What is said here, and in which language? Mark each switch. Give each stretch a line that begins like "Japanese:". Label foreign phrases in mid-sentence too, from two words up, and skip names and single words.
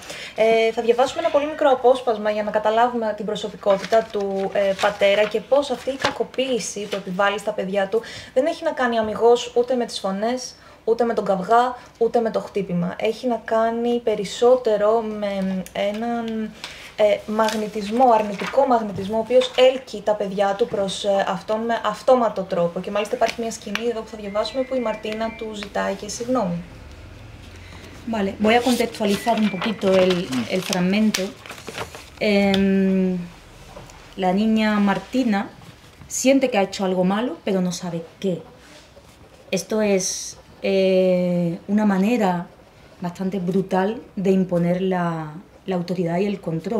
Greek: Θα διαβάσουμε ένα πολύ μικρό απόσπασμα για να καταλάβουμε την προσωπικότητα του πατέρα και πώς αυτή η κακοποίηση που επιβάλλει στα παιδιά του δεν έχει να κάνει αμιγώς ούτε με τις φωνές, ούτε με τον καυγά, ούτε με το χτύπημα. Έχει να κάνει περισσότερο με έναν μαγνητισμό, αρνητικό μαγνητισμό, ο οποίος έλκει τα παιδιά του προς αυτόν με αυτόματο τρόπο. Και μάλιστα υπάρχει μια σκηνή εδώ που θα διαβάσουμε που η Μαρτίνα του ζητάει και συγγνώμη.
Spanish: Vale, voy a contextualizar un poquito el fragmento. La niña Martina siente que ha hecho algo malo, pero no sabe qué. Esto es una manera bastante brutal de imponer la autoridad y el control.